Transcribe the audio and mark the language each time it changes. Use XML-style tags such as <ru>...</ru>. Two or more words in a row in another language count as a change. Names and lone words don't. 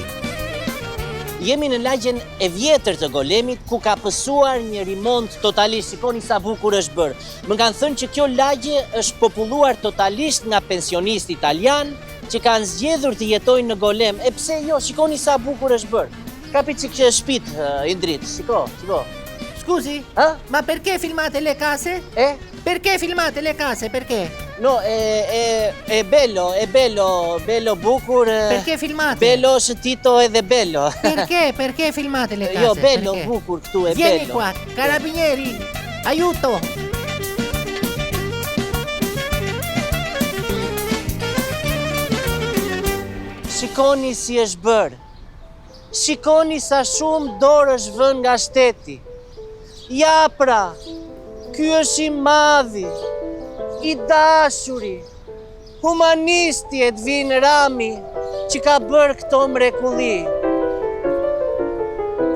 <sq>Jemi në lagjen e vjetër të Golemit, ku ka pësuar një rimont totalisht. Shikoni sa bukur është bërë. Më kanë thënë që kjo lagje është populluar totalisht nga pensionistë italian që kanë zgjedhur të jetojnë në Golem. E pse jo, shikoni sa bukur është bërë. Kapi që kështë shpit, Indrit, shiko.</sq> <it>Scusi, Ah? ma perché filmate le case? Eh? Perché filmate le case? Perché? No, è bello bukur. Perché filmate?</it> <sq>Bello është Tito edhe bello.</sq> <it>Perché filmate le case?</it> <sq>Jo, bello</sq> <it>Perché?</it> <sq>bukur këtu,</sq> <it>è Vieni bello. qua, carabinieri, aiuto!</it> <sq>Shikoni si është bërë. Shikoni sa shumë dorë është vënë nga shteti. Ja pra, ky është i madhi, i dashuri, humanisti Edvin Rami, që ka bërë këto mrekulli.</sq>